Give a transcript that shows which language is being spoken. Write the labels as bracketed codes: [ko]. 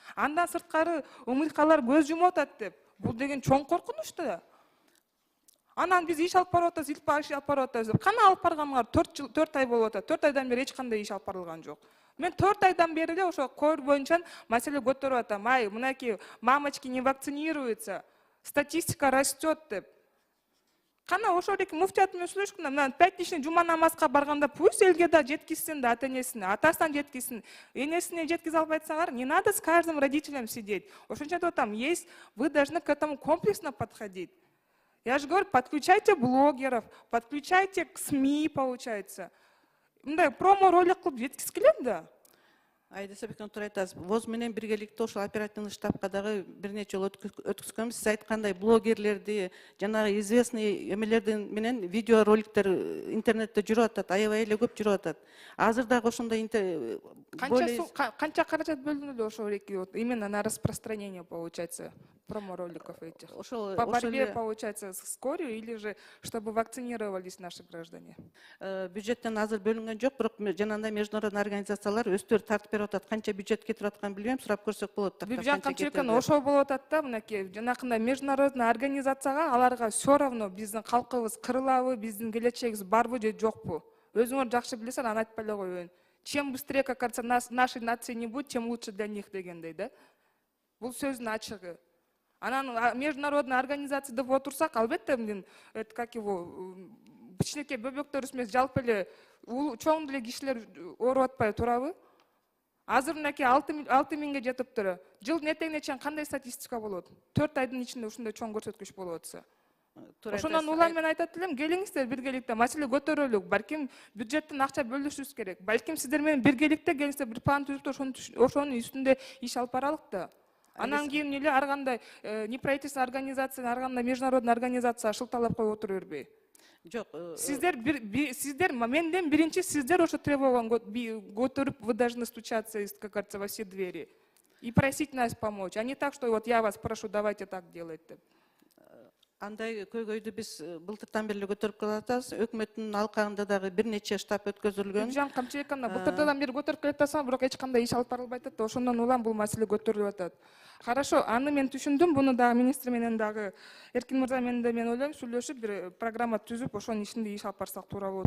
[ky] Андан сырткары умыркалар көз жумуп атат деп. Бул деген чоң коркунуч да. Анан биз иш алып барып атабыз, иш алып барып атабыз деп. Кана алып барганыңар 4 ай болуп атат. 4 айдан бери эч кандай иш алып барылган жок. Мен 4 айдан бери эле ошо көр боюнча маселе көтөрүп атам. Ай, мынакей [ru] мамочки не вакцинируются. Статистика растет деп. [ky] Кана ошол эки муфтият менен сүйлөшкүн да, мына пятничный жума намазга барганда пусть элге да жеткизсин да, ата энесине, атасына жеткизсин. Энесине жеткизе албайсаңар, [ru] не надо с каждым родителем сидеть. [ky] Ошончо айтып атам, [ru] есть, вы должны к этому комплексно подходить. Я же говорю, подключайте блогеров, подключайте к СМИ, получается. [ky] Мындай промо-ролик кылып жеткиз келем да. Айдаса Бекнур айтасыз, ВОЗ менен биргеликте ошол оперативный штабка дагы бир нече жолу өткүзгөнбүз. Сиз айткандай блогерлерди, жанагы известный эмелердин менен видео роликтер интернетте жүрүп атат, аябай эле көп жүрүп атат. Азыр дагы ошондой Канча каражат бөлүнүлдү ошол эки [ru] именно на распространение, получается, промо-роликов этих? По борьбе, получается, с корью или же чтобы вакцинировались наши граждане? [ky] Бюджеттен азыр бөлүнгөн жок, бирок жанагындай международный организациялар өздөрү тартып берип атат. Канча бюджет кетип атканын билбейм, сурап көрсөк болот. Бибижан Камчыбековна, ошол болуп атат да, мынакей жанакындай международный организацияга аларга [ru] все равно [ky] биздин калкыбыз кырылабы, биздин келечегибиз барбы же жокпу. Өзүңөр жакшы билесиңер, аны айтпай эле коеюн. [ru] Чем быстрее, как кажется, нашей нации не будет, тем лучше для них [ky] дегендей, да? Бул сөздүн ачыгы. Анан международный организация деп отурсак, албетте мен [ru] это как его [ky] кичинекей бөбөктөр эмес, жалпы эле чоң деле кишилер ооруп атпай турабы? Азыр мынакей 6.000 жетиптир. Жылдын этегине чейин кандай статистика болот? 4 айдын ичинде ушундай чоң көрсөткүч болуп атса. Ошондон улам мен айтат элем, келиңиздер биргеликте маселе көтөрөлүк. Балким бюджеттен акча бөлүшүбүз керек. Балким сиздер менен биргеликте келиңиздер бир план түзүп, ошонун үстүндө иш алып баралык да. Анан кийин эле ар кандай неправительственный организация, ар кандай международный организация шылталап коюп отура бербей. Жок, сиздер менден биринчи сиздер ошо требование көтөрүп, [ru] вы должны стучаться, как говорится, во все двери и просить нас помочь, а не так, что вот я вас прошу, давайте так делать. [ky] Андай көйгөйдү биз былтыртан бери көтөрүп келатабыз. Өкмөттүн алкагында дагы бир нече штаб өткөзүлгөн. Бибижан Камчыбековна, былтырдан бери көтөрүп келатасың, бирок эч кандай иш алып барылбай атат. Ошондон улам бул маселе көтөрүлүп атат. Хорошо, аны мен түшүндүм. Буну дагы министр менен дагы Эркин мырза менен да мен ойлойм, сүйлөшүп бир программа түзүп, ошонун ичинде иш алып барсак туура болот.